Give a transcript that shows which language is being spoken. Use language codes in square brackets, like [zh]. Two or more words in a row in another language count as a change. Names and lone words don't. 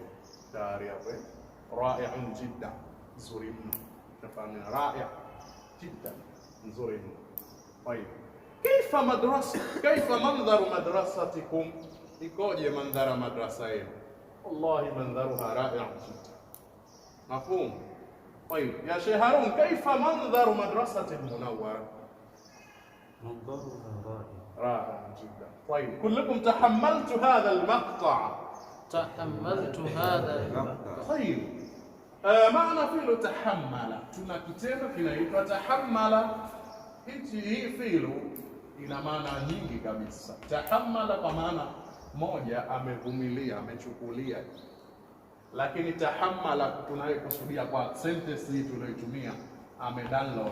[sw] Tayari hapo [ar] رائع جدا, [sw] nzuri mno. Tunafahamu [ar] رائع جدا, [sw] nzuri mno. [ar] طيب، كيف مدرسة، كيف منظر مدرستكم, [sw] ikoje mandhara madrasa yenu? [ar] والله منظرها رائع جدا. مفهوم? طيب يا شيخ هارون، كيف منظر مدرسة المنورة؟ منظرها رائع. رائع جدا. طيب كلكم تحملت هذا المقطع. تحملت هذا المقطع. طيب معنى فعل تحمل, [sw] tuna kitendo kinaitwa tahammala. Hii fi'lu ina maana nyingi kabisa. Tahammala kwa maana moja, amevumilia, amechukulia. Lakini tahammala tunayokusudia kwa sentence hii tunayotumia, amedownload.